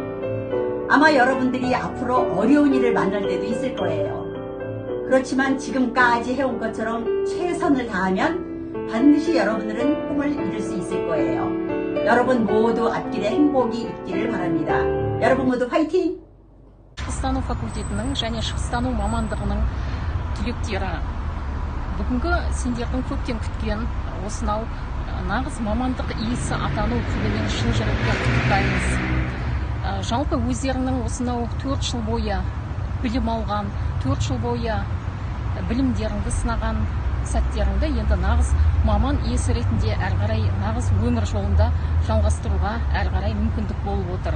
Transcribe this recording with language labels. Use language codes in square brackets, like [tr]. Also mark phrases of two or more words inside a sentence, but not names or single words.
[ko] 아마 여러분들이 앞으로 어려운 일을 만날 때도 있을 거예요. 그렇지만 지금까지 해온 것처럼 최선을 다하면 반드시 여러분들은 꿈을 이룰 수 있을 거예요. 여러분 모두 앞길에 행복이 있기를 바랍니다. 여러분 모두 화이팅! [kk] шығыстану факультетінің және шығыстану мамандығының түлектері, бүгінгі сендердің көптен күткен осынау нағыз мамандық иесі атану күнімен шын жүректен құттықтаймыз. Жалпы өздерінің осынау 4 жыл бойы білім алған, 4 жыл бойы білімдеріңді сынаған сәттеріңді енді нағыз маман иесі ретінде әрі қарай нағыз өмір жолында жалғастыруға әрі қарай мүмкіндік болып отыр.